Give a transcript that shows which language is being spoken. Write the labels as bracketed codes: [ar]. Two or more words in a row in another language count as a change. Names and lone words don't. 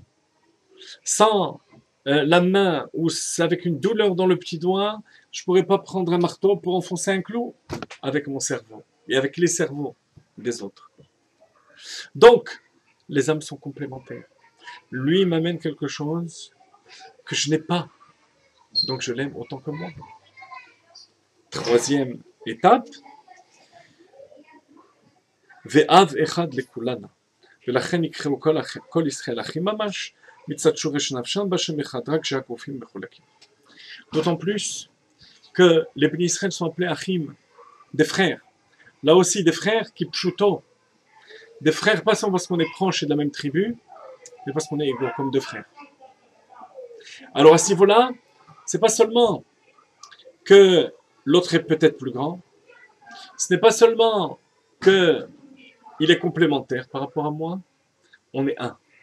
[fr] Sans la main ou avec une douleur dans le petit doigt, je ne pourrais pas prendre un marteau pour enfoncer un clou avec mon cerveau et avec les cerveaux des autres. Donc, les âmes sont complémentaires. Lui m'amène quelque chose que je n'ai pas, donc je l'aime autant que moi. Troisième étape, [he] ואב אחד לכולנה. ולכן יקראו כל ישראל אחים ממש, מצד שורש נפשם בשם אחד, רק שהגופים מחולקים. [fr] D'autant plus que les bénis Israël sont appelés achim, des frères. Là aussi, des frères qui pshuto. Des frères, pas seulement parce qu'on est proche et de la même tribu, mais parce qu'on est égaux, comme deux frères. Alors à ce niveau-là, c'est pas seulement que l'autre est peut-être plus grand, ce n'est pas seulement que il est complémentaire par rapport à moi, on est un.